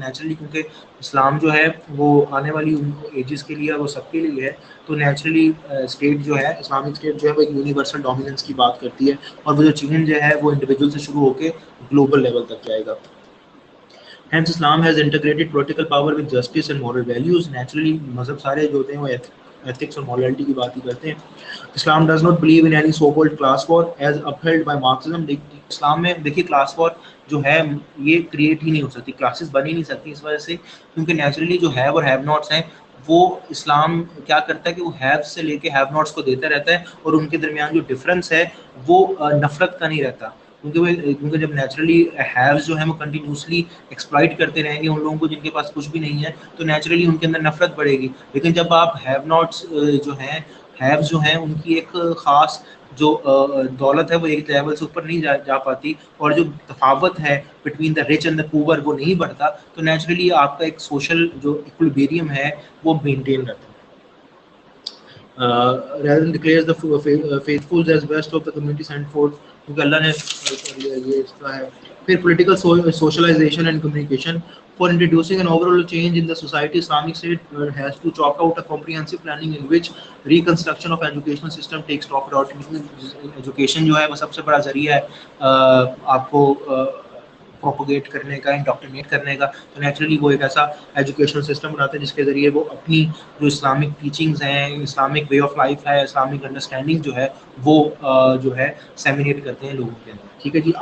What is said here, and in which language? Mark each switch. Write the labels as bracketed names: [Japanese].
[Urdu] Naturally کیونکہ اسلام جو ہے وہ آنے والی ایجز کے لیے, وہ سب کے لیے ہے, تو نیچرلی اسٹیٹ جو ہے اسلامک اسٹیٹ جو ہے وہ ایک یونیورسل ڈومیننس کی بات کرتی ہے, اور وہ جو چینج جو ہے وہ انڈیویجول سے شروع ہو کے گلوبل لیول تک جائے گا. [English] Hence Islam has integrated political power with justice and moral values. [Urdu] Naturally مذہب سارے جو ہوتے ہیں وہ ethics اور morality کی بات ہی کرتے ہیں. [English] Islam does not believe in any so-called class war as upheld by Marxism. [Urdu] اسلام میں دیکھیے کلاس وار جو ہے یہ کریٹ ہی نہیں ہو سکتی, کلاسز بن ہی نہیں سکتی اس وجہ سے کیونکہ نیچرلی جو ہیو اور ہیو ناٹس ہیں وہ اسلام کیا کرتا ہے کہ وہ ہیو سے لے کے ہیو ناٹس کو دیتا رہتا ہے, اور ان کے درمیان جو ڈفرینس ہے وہ نفرت کا نہیں رہتا, کیونکہ جب نیچرلی ہیوز جو ہیں وہ کنٹینیوسلی ایکسپلائٹ کرتے رہیں گے ان لوگوں کو جن کے پاس کچھ بھی نہیں ہے, تو نیچرلی ان کے اندر نفرت بڑھے گی. لیکن جب آپ ہیو ناٹس جو ہیں ہیوز جو ہیں ان کی ایک خاص جو دولت ہے وہ ایک لیول سے اوپر نہیں جا پاتی, اور جو تفاوت ہے between the rich and the پور وہ نہیں بڑھتا, تو نیچرلی آپ کا ایک سوشل جو ایکولیبیریم ہے وہ مینٹین رہتا ہے. [English] rather than declares the faithful as best of the community sent forth, کیونکہ اللہ نے یہ اس کا ہے. پھر political socialization and communication. For introducing an overall change in the society, Islamic State has to chalk out a comprehensive planning in which reconstruction of educational system takes top priority. [Urdu] Education جو ہے وہ سب سے بڑا ذریعہ ہے آپ کو propagate کرنے کا, انڈاکٹرینیٹ کرنے کا, تو نیچرلی وہ ایک ایسا ایجوکیشنل سسٹم بناتے ہیں جس کے ذریعے وہ اپنی جو اسلامک ٹیچنگز ہیں, اسلامک وے آف لائف ہے, اسلامک انڈرسٹینڈنگ جو ہے وہ جو ہے سیمینیٹ کرتے ہیں لوگوں کے اندر. ٹھیک ہے جی.